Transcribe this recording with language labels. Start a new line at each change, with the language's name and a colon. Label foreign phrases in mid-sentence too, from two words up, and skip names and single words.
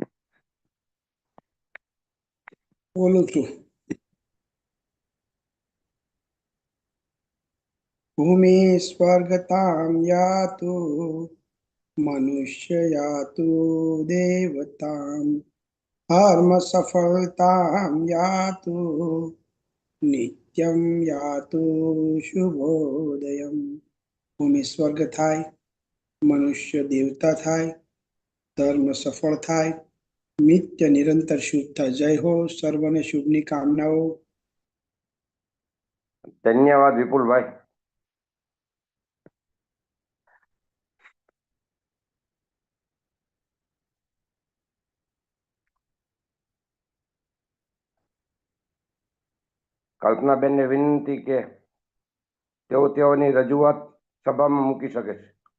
Gujarati: બોલું છું।
Sanskrit: भूमि स्वर्गताम यातु मनुष्य यातु देवताम धर्म सफलतां यातु नित्यं यातु शुभोदयम्.
Gujarati: ભૂમિ સ્વર્ગ થાય, મનુષ્ય દેવતા થાય, ધર્મ સફળ થાય, નિત્ય નિરંતર શુભ થાય. જય હો, સર્વને શુભની કામનાઓ. ધન્યવાદ વિપુલભાઈ. કલ્પનાબેનને વિનંતી કે તેઓની રજૂઆત સભામાં મૂકી શકે છે.